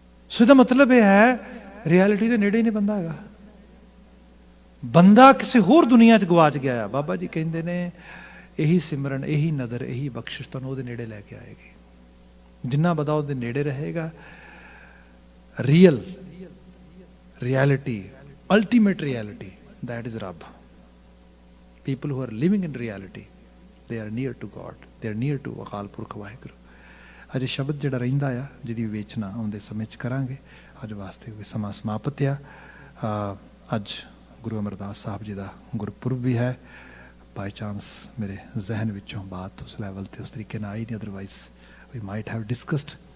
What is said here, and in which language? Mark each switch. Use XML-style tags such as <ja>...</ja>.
<pa>ਸੋ ਇਹਦਾ ਮਤਲਬ ਇਹ ਹੈ ਰਿਐਲਿਟੀ ਦੇ ਨੇੜੇ ਹੀ ਨਹੀਂ ਬੰਦਾ ਹੈਗਾ। ਬੰਦਾ ਕਿਸੇ ਹੋਰ ਦੁਨੀਆ 'ਚ ਗਵਾਚ ਗਿਆ ਆ। ਬਾਬਾ ਜੀ ਕਹਿੰਦੇ ਨੇ ਇਹੀ ਸਿਮਰਨ, ਇਹੀ ਨਦਰ, ਇਹੀ ਬਖਸ਼ਿਸ਼ ਤੁਹਾਨੂੰ ਉਹਦੇ ਨੇੜੇ ਲੈ ਕੇ ਆਏਗੀ। ਜਿੰਨਾ ਬੰਦਾ ਉਹਦੇ ਨੇੜੇ ਰਹੇਗਾ, real reality, ultimate reality,</pa> <en>that is Rabb. People who are living in reality, they are near to God, they are near to Akal Purakh Waheguru.</en> <pa>ਅਜੇ ਸ਼ਬਦ ਜਿਹੜਾ ਰਹਿੰਦਾ ਆ, ਜਿਹਦੀ ਵਿਵੇਚਨਾ ਆਉਂਦੇ ਸਮੇਂ 'ਚ ਕਰਾਂਗੇ। ਅੱਜ ਵਾਸਤੇ ਸਮਾਂ ਸਮਾਪਤ ਆ। ਅੱਜ ਗੁਰੂ ਅਮਰਦਾਸ ਸਾਹਿਬ ਜੀ ਦਾ ਗੁਰਪੁਰਬ ਵੀ ਹੈ। ਬਾਈ ਚਾਂਸ ਮੇਰੇ ਜ਼ਹਿਨ ਵਿੱਚੋਂ ਬਾਤ ਉਸ ਲੈਵਲ 'ਤੇ ਉਸ ਤਰੀਕੇ ਨਾਲ ਆਈ ਨਹੀਂ,</pa> <en>Otherwise we might have discussed.</en>